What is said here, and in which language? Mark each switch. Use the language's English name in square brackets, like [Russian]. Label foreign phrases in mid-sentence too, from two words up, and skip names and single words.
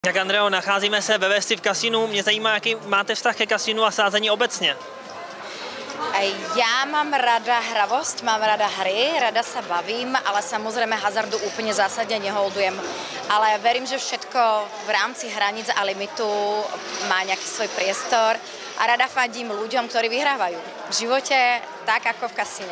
[Czech] Tak Andreo, nacházíme se ve Vesti v kasínu. Mě zajímá, jaký máte vztah ke kasínu a sázení obecně. [Slovak] Ja mám rada hravosť, mám rada hry, rada sa bavím, ale samozrejme hazardu úplne zásadne neholdujem. Ale verím, že všetko v rámci hraníc a limitu má nejaký svoj priestor a rada fandím ľuďom, ktorí vyhrávajú v živote tak, ako v kasíne.